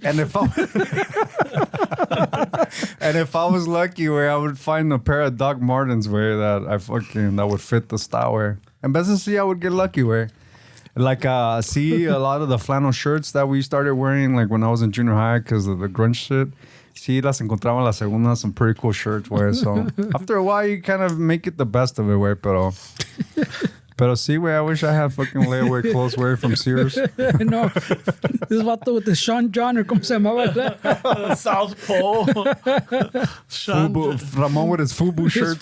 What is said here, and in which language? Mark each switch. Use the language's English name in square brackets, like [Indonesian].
[English] And if I was lucky, where I would find a pair of Doc Martens where that would fit the style where. And best to see, I would get lucky where. Like, see a lot of the flannel shirts that we started wearing, like when I was in junior high, because of the grunge shit. [Spanish] Sí, las encontraba en la segunda, [English] some pretty cool shirts, [Spanish] güey. [English] So after a while, you kind of make it the best of it, güey. [Spanish] Pero sí, güey, [English] I wish I had fucking layaway clothes, güey, from Sears. No, this vato with the Sean John, or [Spanish] como se llamaba. [English] South Pole. Ramon with his FUBU shirts.